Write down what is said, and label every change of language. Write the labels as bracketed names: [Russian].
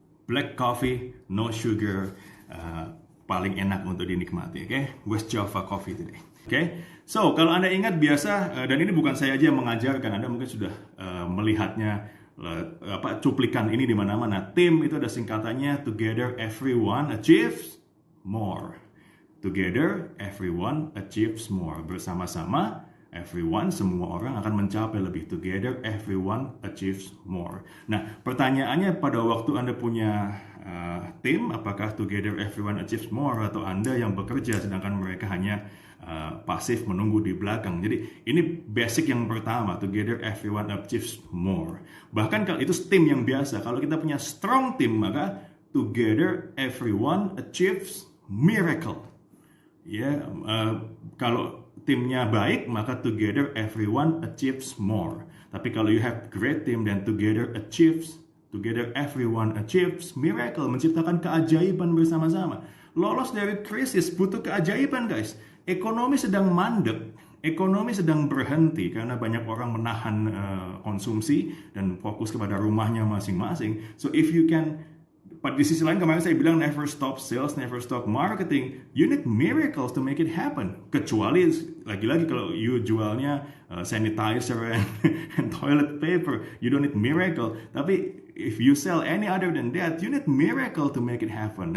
[English] Black coffee, no sugar, [Indonesian] paling enak untuk dinikmati, [English] okay? West Java coffee today, okay? So, [Indonesian] kalau Anda ingat biasa, dan ini bukan saya aja yang mengajarkan, Anda mungkin sudah melihatnya, cuplikan ini di mana-mana. Tim itu ada singkatannya, [English] together everyone achieves more. Together everyone achieves more. [Indonesian] Bersama-sama, [English] everyone, [Indonesian] semua orang akan mencapai lebih. [English] Together, everyone achieves more. [Indonesian] Nah, pertanyaannya pada waktu Anda punya tim, apakah [English] together everyone achieves more, [Indonesian] atau Anda yang bekerja sedangkan mereka hanya pasif menunggu di belakang. Jadi ini basic yang pertama, [English] together everyone achieves more. [Indonesian] Bahkan kalau itu tim yang biasa, kalau kita punya [English] strong team, [Indonesian] maka [English] together everyone achieves miracle. [Indonesian] Ya, kalau timnya baik, maka [English] together everyone achieves more. [Indonesian] Tapi kalau [English] you have great team, [Indonesian] dan [English] together everyone achieves miracle, [Indonesian] menciptakan keajaiban bersama-sama. Lolos dari krisis butuh keajaiban, guys. Ekonomi sedang mandek, ekonomi sedang berhenti karena banyak orang menahan konsumsi dan fokus kepada rumahnya masing-masing. [English] So if you can, [Indonesian] di sisi lain kemarin saya bilang [English] never stop sales, never stop marketing. You need miracles to make it happen. [Indonesian] Kecuali lagi-lagi kalau [English] you [Indonesian] jualnya [English] sanitizer and toilet paper, you don't need miracle. [Indonesian] Tapi [English] if you sell any other than that, you need miracle to make it happen.